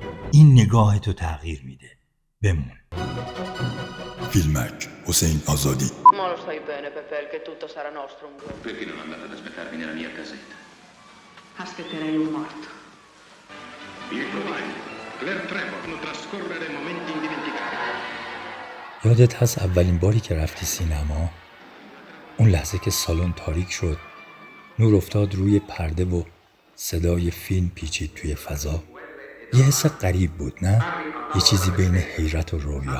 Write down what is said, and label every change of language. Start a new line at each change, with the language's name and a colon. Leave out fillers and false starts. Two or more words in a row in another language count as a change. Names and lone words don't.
Persian: این نگاه تو تغییر میده. بمون. فیلمک حسین آزادی.
Italian: Ma lo sai bene, Pepe, che tutto sarà nostro un giorno. Perché non andate ad aspettarmi nella mia casetta? Aspetterei un morto. Pietro Vai, Claire Trevor, non trascorrere momenti indimenticabili.
Persian: یادت هست اولین باری که رفتی سینما؟ اون لحظه که سالن تاریک شد، نور افتاد روی پرده و صدای فیلم پیچید توی فضا. یه حس غریب بود، نه؟ یه چیزی بین حیرت و رویا.